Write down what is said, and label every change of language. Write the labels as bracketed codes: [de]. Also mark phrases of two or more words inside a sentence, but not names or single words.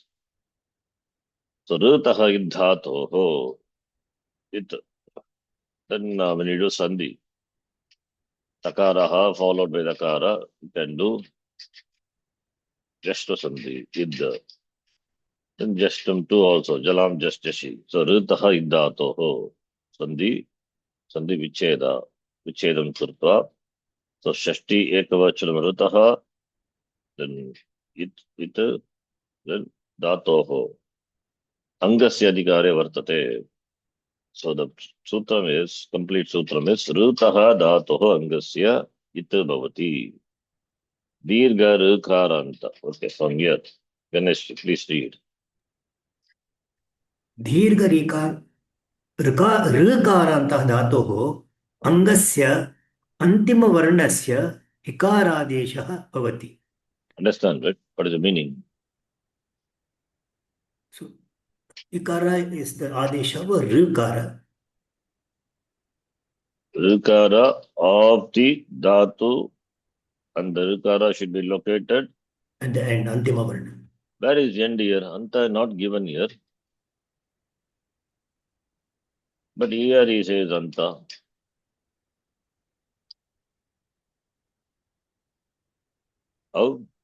[sa] So ऋतः इद्धातोः. [en] Then when you do Sandhi, Takaraha followed by Dakara, you can do [sa] जश्त्व सन्धि, [en] Idda. Then Jashtam too also, [sa] झलां जशः. So ऋतः इद्धातोः. सन्धिविच्छेदं कृत्वा. So षष्ठी एकवचनम् ऋतः, then then Datoho. अङ्गस्य अधिकारे वर्तते. [en] So the sutram is, complete sutram is, [sa] ऋतः धातोः अङ्गस्य इत् भवति. दीर्घ ऋकारान्त. [en] Okay, from here. Ganesh, please read. [sa] दीर्घ ऋकारान्तः धातोः अङ्गस्य अन्तिमवर्णस्य इकारादेशः भवति. [en] Understand, right? What is the meaning? So, ikara is the adesha of rikara. Rukara of the dhatu, and the rukara should be located At the end, [sa] अन्तिम वर्ण. [en] Where is end here? Anta not given here. But here he says Anta. How?